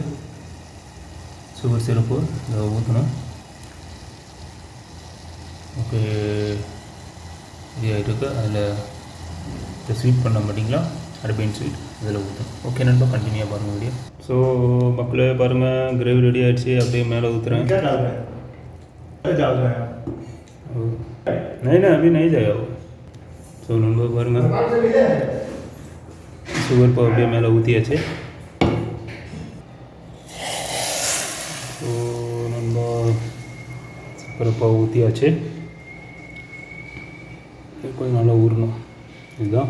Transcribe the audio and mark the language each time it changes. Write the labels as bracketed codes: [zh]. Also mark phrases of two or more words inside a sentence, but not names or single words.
[en] sugar syrup [ta] இதை ஊற்றணும். [en] okay ready [ta] ஆகிட்டுருக்கு. அதில் இந்த ஸ்வீட் பண்ண மாட்டிங்களா, [en] Arabian sweet [ta] இதில் ஊற்றும். ஓகே நண்பா, கண்டினியூவாக பாருங்கள் வீடியோ. ஸோ மக்களே பாருங்கள், [en] gravy ready [ta] ஆகிடுச்சு. அப்படியே மேலே ஊற்றுறேன். [hi] नहीं ना, अभी नहीं जाएगा वो. [ta] ஸோ நண்பா பாருங்கள், சுகர் பாவு அப்படியே மேலே ஊற்றியாச்சு. ஸோ நண்பா சுகர் பாவு ஊற்றியாச்சு. கொஞ்சம் நல்லா ஊறணும், இதுதான்.